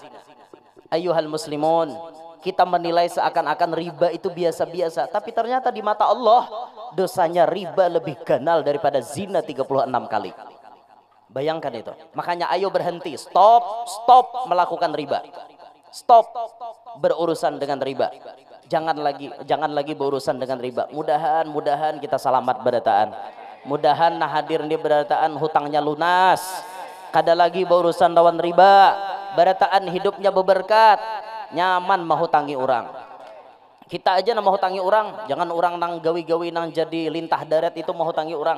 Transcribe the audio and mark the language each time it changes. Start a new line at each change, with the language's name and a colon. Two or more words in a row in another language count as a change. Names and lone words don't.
Arabic: أيها المسلمون,
Indonesian: kita menilai seakan-akan riba itu biasa-biasa, tapi ternyata di mata Allah dosanya riba lebih ganal daripada zina 36 kali. Bayangkan itu. Makanya ayo berhenti, stop melakukan riba. Stop berurusan dengan riba. Jangan lagi berurusan dengan riba.
Banjar: Mudahan kita selamat berataan. Mudahan nah hadir di berataan hutangnya lunas. Kada lagi berurusan lawan riba. Berataan hidupnya berberkat. Nyaman mahutangi orang. Kita aja nang mahutangi orang, jangan orang nang gawi-gawi nang jadi lintah darat itu mahutangi orang.